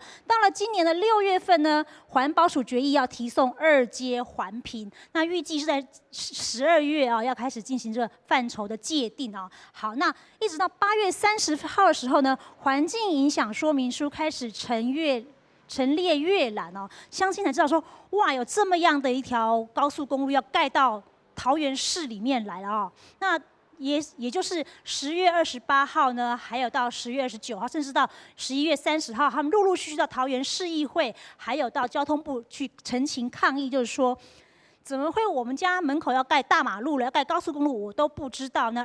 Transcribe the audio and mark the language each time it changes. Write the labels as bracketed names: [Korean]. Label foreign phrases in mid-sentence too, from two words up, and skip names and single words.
[Chinese] 到了今年的6月份呢，環保署決議要提送2階環評，那預計是在12月啊要開始進行這個範疇的界定啊。好，那一直到8月30號的時候呢，環境影響說明書開始陳列閱覽哦，鄉親才知道說，哇，有這麼樣的一條高速公路要蓋到桃园市里面来了哦。那也就是10月28号呢，还有到10月29号，甚至到11月30号，他们陆陆续续到桃园市议会，还有到交通部去陈情抗议，就是说，怎么会我们家门口要盖大马路了，要盖高速公路，我都不知道呢？